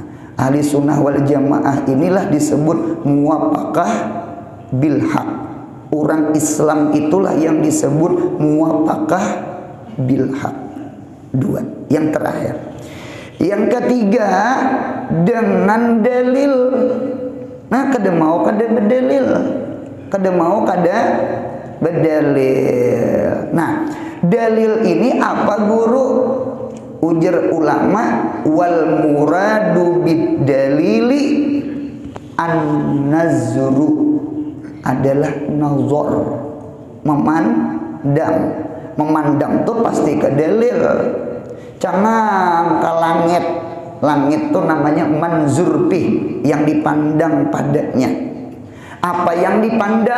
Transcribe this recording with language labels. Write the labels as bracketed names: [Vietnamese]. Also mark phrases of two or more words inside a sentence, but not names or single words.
[Arabic] أهل السنة والجماعة [Indonesian] inilah disebut [Arabic] موافقة بالحق. [Indonesian] Orang Islam itulah yang disebut [Arabic] موافقة بالحق. [Indonesian] 2. Yang terakhir. Yang ketiga, dengan dalil. [Banjar] Nah, kada mau kada berdalil. Kada mau kada berdalil. Nah, dalil ini apa guru? Ujar ulama, [Arabic] والمراد بالدليل النظر, [Indonesian] adalah nazar, memandang tuh pasti ke dalil. Jangan ke langit. Langit tuh namanya manzurpi, yang dipandang padanya. Apa yang dipandang?